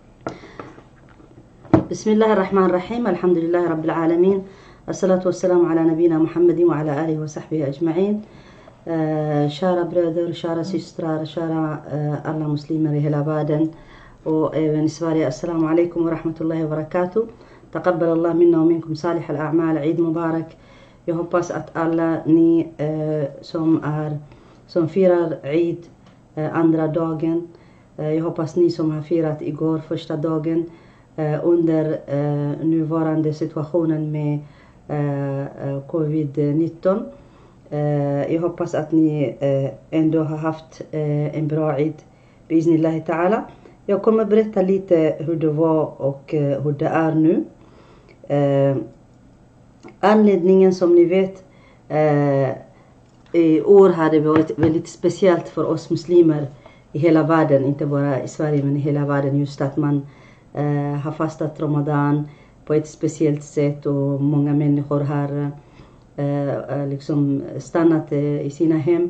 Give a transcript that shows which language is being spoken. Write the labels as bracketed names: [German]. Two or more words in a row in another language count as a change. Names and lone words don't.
[Arabic] بسم الله الرحمن الرحيم. الحمد لله رب العالمين. الصلاة والسلام على نبينا محمد وعلى آله وصحبه أجمعين. [Swedish] Kära bröder, kära systrar, kära alla muslimer i hela världen och även i Sverige. [Arabic] السلام عليكم ورحمة الله وبركاته. تقبل الله منا och منكم صالح الأعمال. عيد مبارك. [Swedish] Jag hoppas att alla ni som firar Eid andra dagen. Jag hoppas ni som har firat igår första dagen under nuvarande situationen med covid-19. Jag hoppas att ni ändå har haft en bra Eid. [Arabic] بسم الله تعالى. [Swedish] Jag kommer berätta lite hur det var och hur det är nu. Anledningen som ni vet, i år har det varit väldigt speciellt för oss muslimer i hela världen, inte bara i Sverige men i hela världen, just att man har fastat Ramadan på ett speciellt sätt och många människor har liksom stannat i sina hem.